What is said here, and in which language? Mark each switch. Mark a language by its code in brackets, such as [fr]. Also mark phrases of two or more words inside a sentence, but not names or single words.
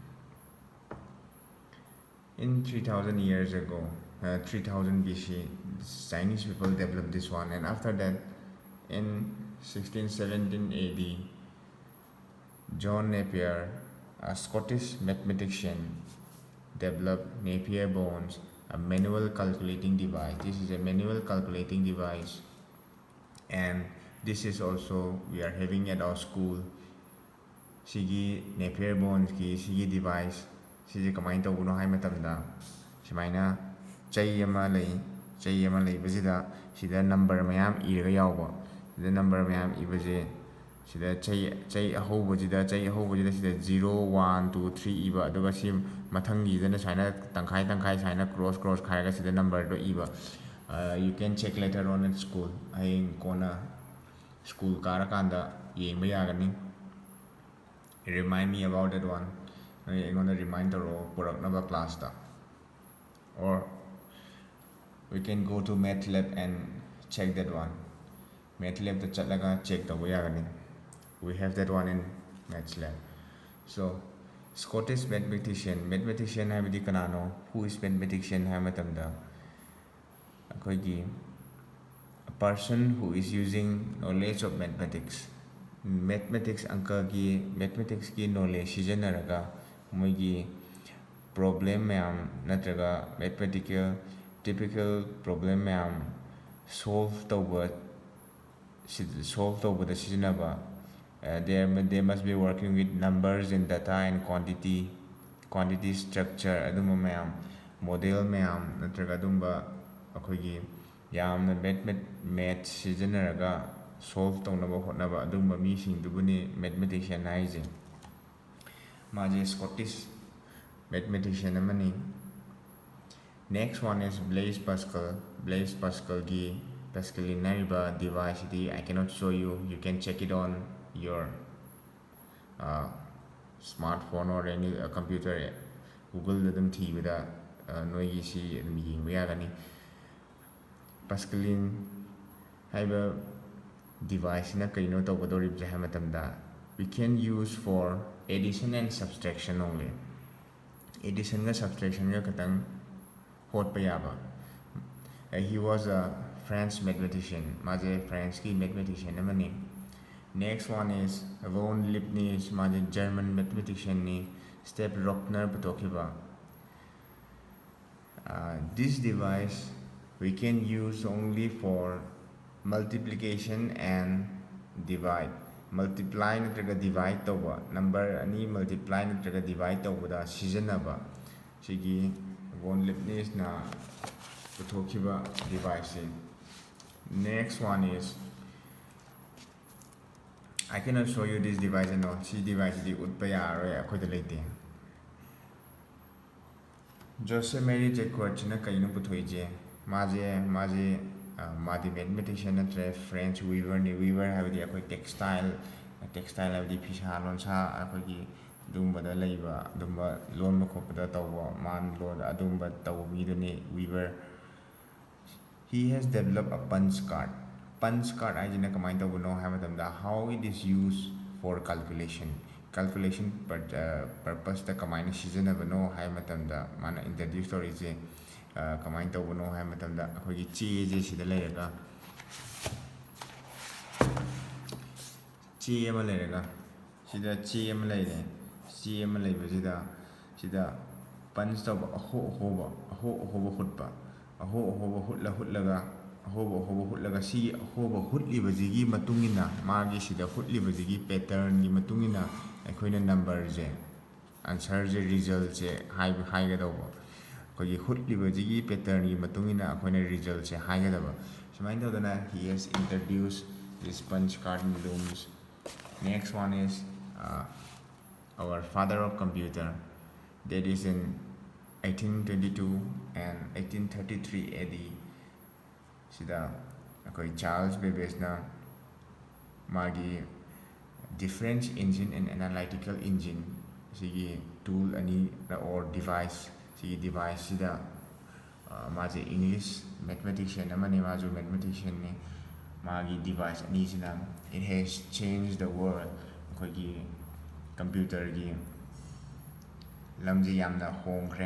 [en] In 3000 years ago, 3000 BC, Chinese people developed this one, and after that in 1617 AD, John Napier, a Scottish mathematician, developed Napier bones, a manual calculating device. This is a manual calculating device, and this is also we are having at our school. [mni] Sigi Napier bones ki sigi device sigi kamai tawuno hai matamda simaina chai ama lei bazida sida number mayam iraga yawba sida number mayam ibaje sida chai ahobajida sida 0 1 2 3 iba aduga si mathangi dana saina tangkhai saina cross khaiga sida number do iba. [en] You can check later on at school. [mni] I kona school karakanda yengba yagani. [en] Remind me about that one. I'm gonna remind the Puraknava class da. Or we can go to math lab and check that one. [mni] Math lab the chatlaga check the yagani. [en] We have that one in math lab. [mni] So [en] Scottish mathematician [mni] habidi kanano. [en] Who is mathematician hamatamda? A person who is using knowledge of mathematics [mni] ki knowledge sijanaraga moigi problem mayam natraga [en] mathematical typical problem [mni] mayam solve tawba da sijanaba. [en] They must be working with numbers and data and quantity structure [mni] aduma mayam model mayam natraga dumba akoigi yamna math sijanaraga solve tawnaba hotnaba adumba mi singdubuni mathematician haise. Maje [en] Scottish mathematician [mni] amani. [en] Next one is Blaise Pascal gi Pascalinariba device I cannot show you. You can check it on your smartphone or any computer. [mni] Google dadum thibada noigi si adum yengba yagani. Pascaline haiba device na kaino tawgadorib je hamatamda [en] we can use for addition and subtraction only. Addition and subtraction [mni] ga katang hot payaba. [en] He was a French mathematician. [mni] Maje French ki mathematician amani. [en] Next one is [mni] von Leibniz, maje [en] German mathematician [mni] ni Step Rockner batokiba. [en] This device we can use only for multiplication and divide. [mni] Multiply natraga divide tawba number ani multiply natraga divide tawba da sijanaba sigi von Leibniz na puthokiba device. [en] Next one is I cannot show you this device no. [mni] Si device di utpa yaroi akhoida leite. Joseph Mary Jacquard china kaino puthoije maje mathematician natre [en] French weaver [mni] ni weaver habidi akoi textile habidi phisa lonsa akoi dumba leiba dumba lonba khopada tawwa man lon adumba tawmi duni weaver. [en] He has developed a punch card. Punch card [mni] ajina kamai tawno hamadamda [en] how it is used for calculation purpose [mni] ta kamai na sijanabano hai matamda mana introduce torije kamai tawno hai matamda akogi che je sida leiraga che ama leiraga sida che ama leire che ama leibasida sida punch taw aho hutpa aho hutlaga hutlaga si aho hutlibajigi matungina magi sida hutlibajigi pattern gi matungina akoina number je answer je result je haiga dawa kogi hutlibajigi pattern gi matungina akoina result je haiga dawa sumain tawdana [en] he has introduced this punch card looms. Next one is our father of computer, that is in 1822 and 1833 AD. [mni] Sida akoi Charles Babbage na magi [en] difference engine and analytical engine [mni] sigi tool ani or device sigi device sida maji [en] English mathematician [mni] amani maju mathematician ni magi device ani sina [en] it has changed the world [mni] akoi computer gi lamji yamna hongre.